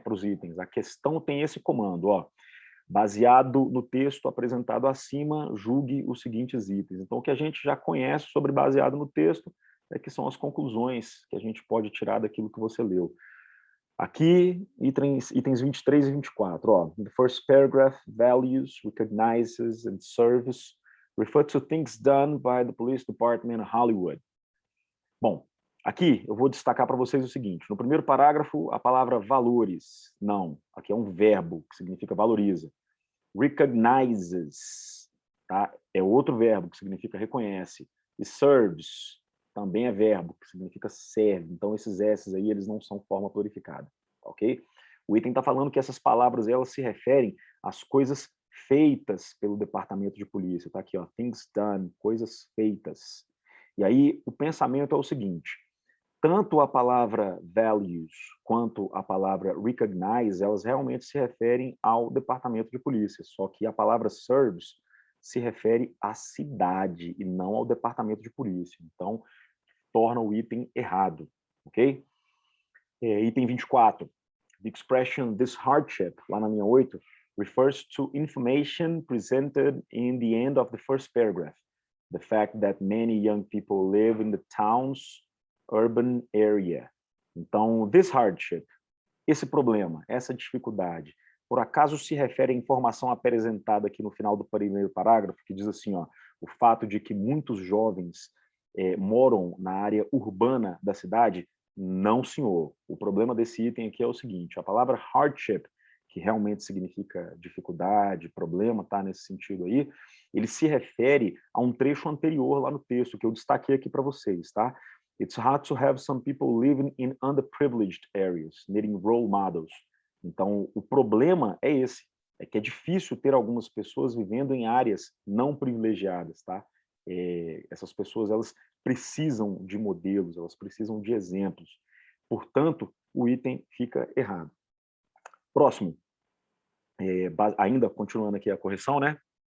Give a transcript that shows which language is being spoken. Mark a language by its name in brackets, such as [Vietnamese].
[Portuguese] Para os itens. A questão tem esse comando, ó. Baseado no texto apresentado acima, julgue os seguintes itens. Então, o que a gente já conhece sobre baseado no texto é que são as conclusões que a gente pode tirar daquilo que você leu. Aqui, itens 23 e 24. Ó. [English] The first paragraph, values, recognizes and serves, refer to things done by the police department in Hollywood. [Portuguese] Bom, aqui eu vou destacar para vocês o seguinte. No primeiro parágrafo, a palavra valores. Não, aqui é um verbo que significa valoriza. Recognizes, tá? É outro verbo que significa reconhece. E serves também é verbo que significa serve. Então esses S's aí, eles não são forma plurificada, ok? O item está falando que essas palavras elas se referem às coisas feitas pelo departamento de polícia. Está aqui, ó, things done, coisas feitas. E aí o pensamento é o seguinte: tanto a palavra values quanto a palavra recognize, elas realmente se referem ao departamento de polícia, só que a palavra serves se refere à cidade e não ao departamento de polícia. Então, torna o item errado, ok? Item 24. [English] The expression this hardship, [Portuguese] lá na linha 8, [English] refers to information presented in the end of the first paragraph. The fact that many young people live in the town's urban area. [Portuguese] Então, this hardship, esse problema, essa dificuldade, por acaso se refere à informação apresentada aqui no final do primeiro parágrafo, que diz assim, ó, o fato de que muitos jovens moram na área urbana da cidade? Não, senhor. O problema desse item aqui é o seguinte: a palavra hardship, que realmente significa dificuldade, problema, tá nesse sentido aí, ele se refere a um trecho anterior lá no texto, que eu destaquei aqui para vocês, tá? [English] It's hard to have some people living in underprivileged areas, needing role models. [Portuguese] Então, o problema é esse, é que é difícil ter algumas pessoas vivendo em áreas não privilegiadas, tá? Essas pessoas, elas precisam de modelos, elas precisam de exemplos. Portanto, o item fica errado. Próximo, ainda continuando aqui a correção, né?